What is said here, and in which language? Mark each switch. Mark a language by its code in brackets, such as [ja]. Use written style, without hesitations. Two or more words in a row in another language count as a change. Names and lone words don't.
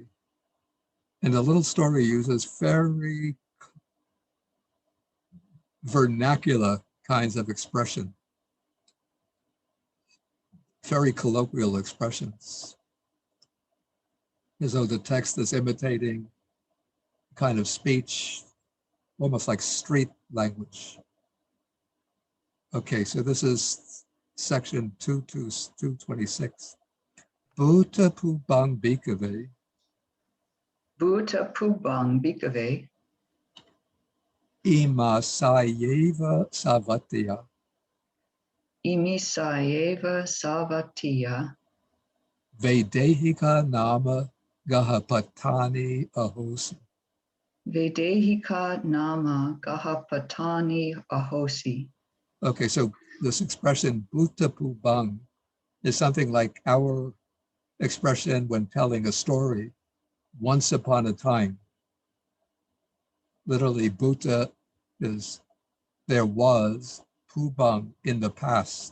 [en] And the little story uses very vernacular kinds of expression, very colloquial expressions, as though the text is imitating kind of speech, almost like street language. Okay, so this is section 226. [pi] Bhuta pubang bhikkhave Bhuta pubang bhikkhave ima sayeva savatya imisayeva savatiya vedehika nama gahapatani ahosi. vedehika nama gahapatani ahosi. [en] Okay, so this expression [pi] bhuta pubang [en] is something like our expression when telling a story, once upon a time. Literally, bhuta is there was, pubang in the past.